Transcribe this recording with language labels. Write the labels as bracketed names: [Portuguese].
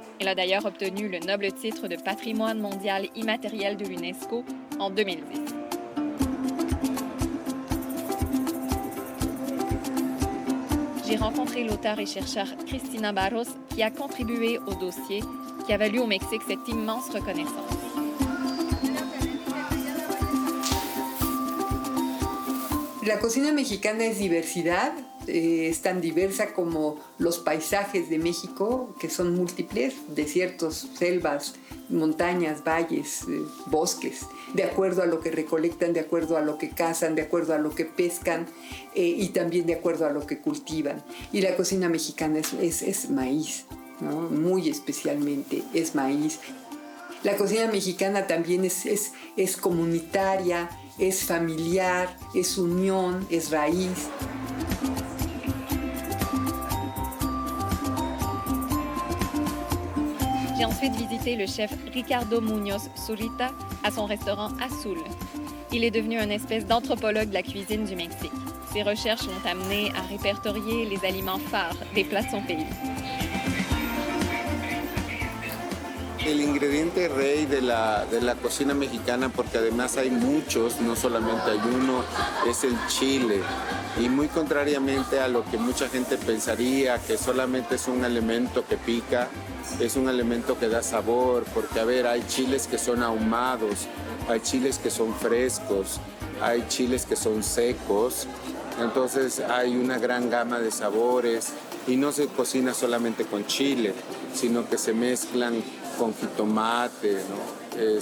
[French] Elle a d'ailleurs obtenu le noble titre de patrimoine mondial immatériel de l'UNESCO en 2010. J'ai rencontré l'auteur et chercheur Cristina Barros qui a contribué au dossier qui a valu au Mexique cette immense reconnaissance. [Spanish] La cocina mexicana es diversidad, es tan diversa como los paisajes de México, que son múltiples, desiertos, selvas, montañas, valles, bosques, de acuerdo a lo que recolectan, de acuerdo a lo que cazan, de acuerdo a lo que pescan y también de acuerdo a lo que cultivan. Y la cocina mexicana es maíz, ¿no? Muy especialmente es maíz. La cocina mexicana también es comunitaria, es familiar, es unión, es raíz. [French] J'ai ensuite visité le chef Ricardo Muñoz Zurita à son restaurant Azul. Il est devenu une espèce d'anthropologue de la cuisine du Mexique. Ses recherches l'ont amené à répertorier les aliments phares des plats de son pays. [Spanish] El ingrediente rey de la cocina mexicana, porque además hay muchos, no solamente hay uno, es el chile. Y muy contrariamente a lo que mucha gente pensaría, que solamente es un elemento que pica, es un elemento que da sabor, porque a ver, hay chiles que son ahumados, hay chiles que son frescos, hay chiles que son secos, entonces hay una gran gama de sabores y no se cocina solamente con chile, sino que se mezclan con jitomate, ¿no?